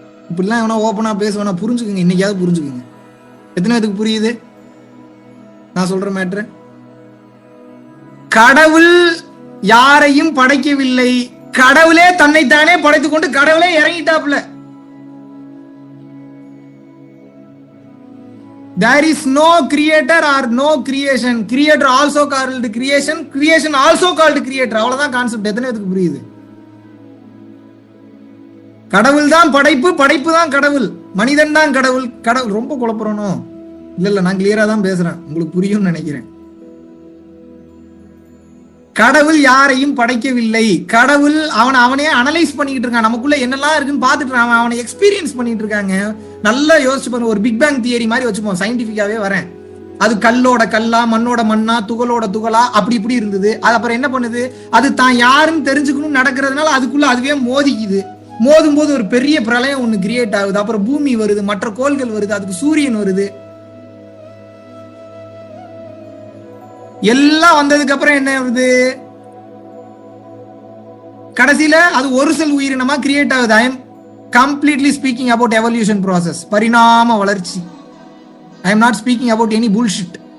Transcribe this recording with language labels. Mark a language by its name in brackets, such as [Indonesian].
[Tamil] இப்படிலாம் எவனா ஓப்பனா பேசுவேனா? புரிஞ்சுக்குங்க, இன்னைக்காவது புரிஞ்சுக்குங்க. எத்தனை பேருக்கு புரியுது நான் சொல்ற மேட்ரு? கடவுள் யாரையும் படைக்கவில்லை, கடவுளே தன்னைத்தானே படைத்துக் கொண்டு கடவுளே இறங்கிட்டாப்ல. [English] There is no creator or no creation. Creator also called creation. Creation also called creator. [Tamil] அவ்வளவுதான் கான்செப்ட். எத்தனை பேருக்கு புரியுது? கடவுள் தான் படைப்பு, படைப்பு தான் கடவுள், மனிதன் தான் கடவுள். கடவுள் ரொம்ப குழப்பறணும். இல்ல நான் கிளியரா தான் பேசுறேன், உங்களுக்கு புரியும்னு நினைக்கிறேன். கடவுள் யாரையும் படைக்கவில்லை. கடவுள் அவனே அனலைஸ் பண்ணிட்டு இருக்கான். நமக்குள்ள என்னெல்லாம் இருக்குன்னு பார்த்துட்டு அவனை எக்ஸ்பீரியன்ஸ் பண்ணிட்டு இருக்காங்க. நல்லா யோசிச்சு பாருங்க. ஒரு பிக் பேங் தியரி மாதிரி வச்சுப்போம், சயின்டிபிக்காவே வரேன். அது கல்லோட கல்லா, மண்ணோட மண்ணா, துகளோட துகளா, அப்படி இப்படி இருந்தது. அது அப்புறம் என்ன பண்ணுது, அது தான் யாருன்னு தெரிஞ்சுக்கணும் நடக்கிறதுனால அதுக்குள்ள அதுவே மோதிக்குது. மோதும் போது ஒரு பெரிய பிரளயம் ஒண்ணு கிரியேட் ஆகுது. அப்புறம் பூமி வருது, மற்ற கோள்கள் வருது, அதுக்கு சூரியன் வருது. எல்லாம் வந்ததுக்கு அப்புறம் என்ன வருது, கடைசியில அது ஒரு செல் உயிரினமா கிரியேட் ஆகுது. [English] I am completely speaking about evolution process, [Tamil] பரிணாம வளர்ச்சி. [English] I am not speaking about any bullshit.